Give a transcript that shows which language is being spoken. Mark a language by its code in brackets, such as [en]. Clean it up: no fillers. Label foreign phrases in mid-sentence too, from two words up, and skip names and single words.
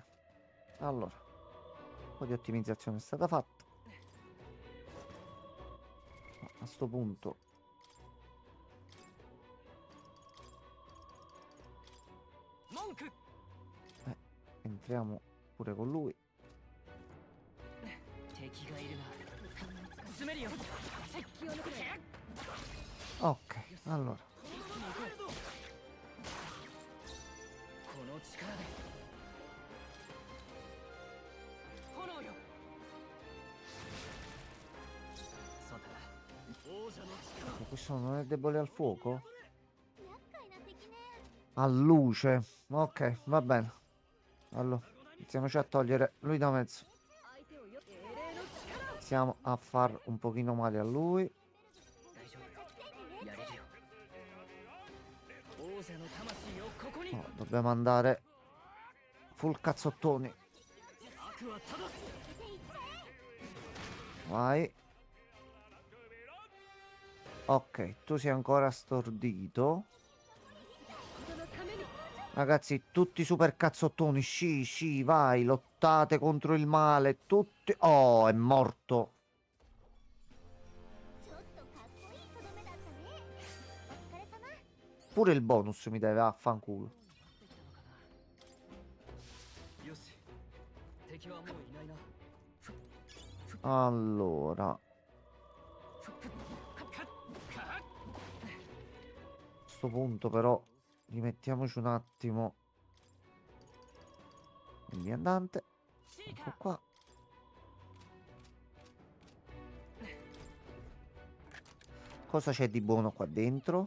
[it] Allora, un po' di ottimizzazione è stata fatta. sto punto Monk. entriamo pure con lui. [ja] 敵がいるな。詰めるよ。気を抜くなよ [it] Ok, allora [ja] この力で。炎よ。さて、王者の力。 [it] questo non è debole al fuoco? [ja] 厄介な敵ね [it] A luce. Ok, va bene. Allora, iniziamoci a togliere lui da mezzo. [ja] 相手をよ英霊の力を [it] Iniziamo a far un pochino male a lui. [ja] 大丈夫。やれるよ。王者の魂をここに。 [it] No, dobbiamo andare full cazzottoni. [ja] 悪は正す。 [it] Vai. Ok, tu sei ancora stordito. [ja] 人のために [it] Ragazzi, tutti super cazzottoni. Sci, sci, vai. Lottate contro il male. Tutti. Oh, è morto. [ja] ちょっとかっこいいとどめだったねお疲れ様 [it] Pure il bonus mi deve affanculo. [ja] よし。敵はもういないな。 [it] Allora, a sto punto però rimettiamoci un attimo il viandante. Ecco qua. Cosa c'è di buono qua dentro?